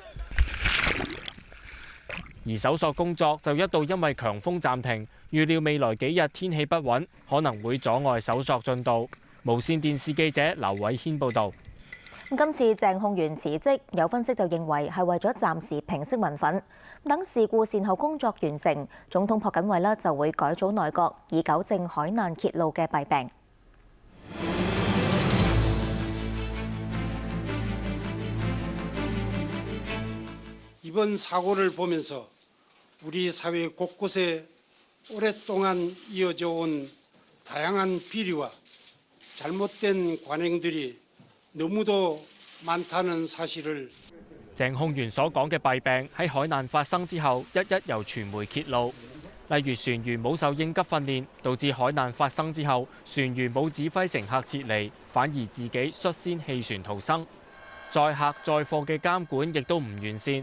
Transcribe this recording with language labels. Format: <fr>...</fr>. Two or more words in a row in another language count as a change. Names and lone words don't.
<yue>而搜索工作就一度因為強風暫停，預料未來幾日天氣不穩，可能會阻礙搜索進度。無線電視記者劉偉軒報導。今次鄭控元辭職，有分析就認為係為咗暫時平息民憤，等事故善後工作完成，總統朴槿惠就會改組內閣，以糾正海難揭露嘅弊病。</yue> <ko>이번 사고를 보면서 우리 사회 곳곳에 오랫동안 이어져 온 다양한 비리와 잘못된 관행들이 너무도 많다는 사실을</ko> <yue>鄭控元所講嘅弊病喺海難發生之後，一一由傳媒揭露。例如船員冇受應急訓練，導致海難發生之後，船員冇指揮乘客撤離，反而自己率先棄船逃生。載客載貨嘅監管亦都唔完善。</yue>